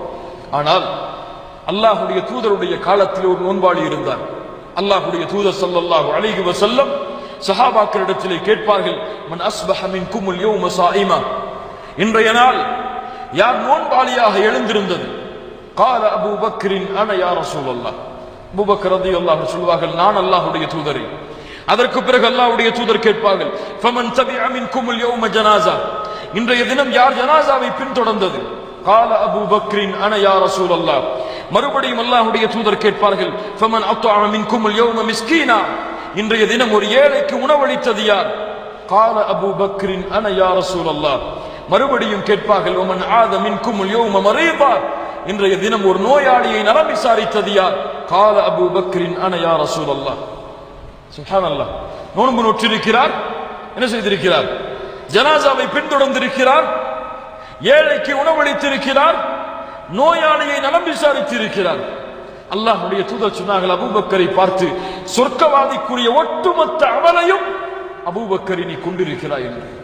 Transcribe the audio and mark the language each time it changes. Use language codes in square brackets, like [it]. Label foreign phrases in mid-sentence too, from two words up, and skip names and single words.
[ta] ஆனால் அல்லாஹ்வுடைய தூதருடைய காலத்தில் ஒரு நோன்பாளி இருந்தார். அல்லாஹ்வுடைய தூதர் [ar] صلى الله عليه وسلم [ta] சஹாபாக்களிடத்திலே கேட்பார்கள், [ar] من أصبح منكم اليوم صائما, [ta] இன்றைய நாள் யார் நோன்பாளியாக எழுந்திருந்தது [ar] قال أبو بكر أنا يا رسول الله. [ta] அபூ பக்கர் [ar] رضي الله عنه [ta] சொல்வார்கள், நான் அல்லாஹ்வுடைய தூதரே. அதற்கு பிறகு அல்லாஹ்வுடைய தூதர் கேட்பார்கள், [ar] فمن تبع منكم اليوم جنازة, [ta] இன்றைய தினம் யார் ஜனாஸாவை பின்தொடர்ந்தது? [ar] قال أبو بكر أنا يا رسول الله. [ta] மறுபடியும் அல்லாஹ்வுடைய தூதர் கேட்பார்கள், [ar] فمن أطعم منكم اليوم مسكينا, [ta] இன்றைய தினம் ஒரு ஏழைக்கு உணவளித்தது யார்? [ar] قال أبو بكر أنا يا رسول الله. [ta] மறுபடியும் கேட்பார்கள், [ar] ومن عاد منكم اليوم مريضا, [ta] இன்றைய தினம் ஒரு நோயாளியை நலம் விசாரித்தது யார்? [ar] قال أبو بكر أنا يا رسول الله. சுப்ஹானல்லாஹ். [ta] நோன்பு நோற்றிருக்கிறார், என்ன செய்திருக்கிறார்? ஜனாசாவை பின்தொடர்ந்திருக்கிறார், ஏழைக்கு உணவளித்திருக்கிறார், நோயாளியை நலம் விசாரித்திருக்கிறார். அல்லாஹ்வுடைய தூதர் சொன்னார்கள், அபூபக்கரை பார்த்து, சொர்க்கவாதிக்குரிய ஒட்டுமொத்த அமலையும் அபூபக்கரை நீ கொண்டிருக்கிறாய் என்று.